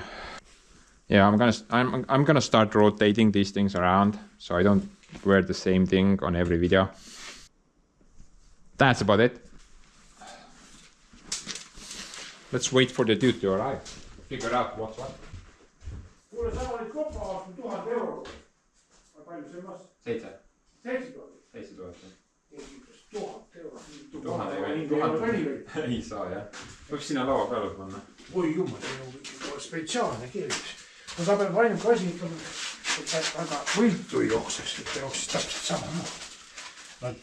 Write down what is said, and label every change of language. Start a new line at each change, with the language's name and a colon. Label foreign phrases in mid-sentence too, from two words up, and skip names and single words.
English: Yeah, I'm gonna start rotating these things around so I don't wear the same thing on every video. That's about it. Let's wait for the dude to arrive. Figure out what's what.
Estonian: Kuule, sa olid kopa aastal 1000 €. Palju see maksab? 7. 7000. 7000. 1000 €. 1000 ei saa jah. Võiks sinna laua peale panna. Oi jumal, see on spetsiaalne keevitus. No ta peab ainuke asi ikka, et ta väga viltu ei jookseks, et ta jooksis täpselt samamoodi.